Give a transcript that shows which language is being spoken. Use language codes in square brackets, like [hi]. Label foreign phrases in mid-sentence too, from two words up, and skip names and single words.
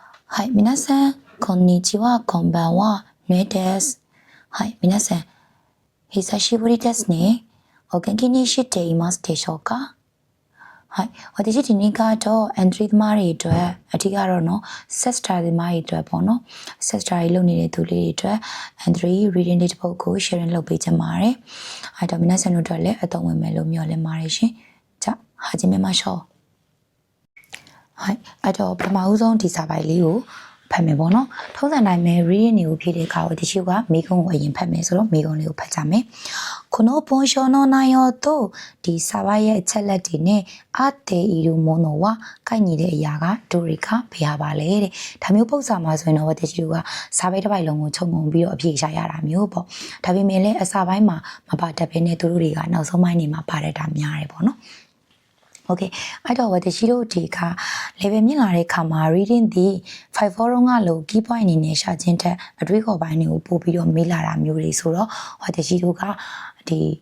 [ja] はい、皆さん、こんにちは、こんばんは、ねです。はい、皆さん、久しぶりですね。お元気にしていますでしょうか？はい、私 [my] ဒီနေ့ကတော့ entry သမားတွေအတွက်အထူးကတော့နော် sector သမားတွေအတွက်ပေါ့နော် sector တွေလုပ်နေတဲ့သူလေးတွေအတွက် entry reading တွေတစ်ပုဒ်ကို sharing လုပ်ပေးချင်ပါတယ်။အဲ့တော့皆さんတို့အတွက်လည်းအသုံးဝင်မယ်လို့မျှော်လင့်ပါတယ်ရှင်။ [ja] じゃあ始めましょう。はい、 [my] အဲ့တော့ပထမဦးဆုံးဒီစာပိုက်လေးကိုဖတ်မယ်ပေါ့နော်ထုံးစံတိုင်းပဲ reading တွေကိုဖြည့်တဲ့အခါကိုတချို့ကမိကုံးကိုအရင်ဖတ်မယ်ဆိုတော့မိကုံးလေးကိုဖတ်ကြမယ် [ja] この文章の内 [my] 容とဒီစာပိုက်ရဲ့အချက်လက်တွေနဲ့အတေဤလို [ja] ものは [my] ကိုက်ညီတဲ့အရာကဒိုရီကဘယ်ဟာပါလဲတဲ့ဒါမျိုးပုံစံမှာဆိုရင်တော့တချို့ကစာပိုက်တစ်ပိုက်လုံးကိုခြုံငုံပြီးတော့အဖြေရှာရတာမျိုးပေါ့ဒါပေမဲ့လည်းအစာပိုင်းမှာမပါတတ်ဘဲနဲ့သူတို့တွေကနောက်ဆုံးပိုင်းနေမှာပါတတ်တာများတယ်ပေါ့နော်โอเคအဲ့တော့私တို့ဒီက level မြင့်လာတဲ့ခါမှာ reading ဒီ5 forum ကလို့ key point အနေနဲ့ရှာခြင်းတက်အတွေးခေါ်ပိုင်းတွေကိုပို့ပြီးတော့မေးလာတာမျိုးတွေဆိုတော့私တို့ကဒီ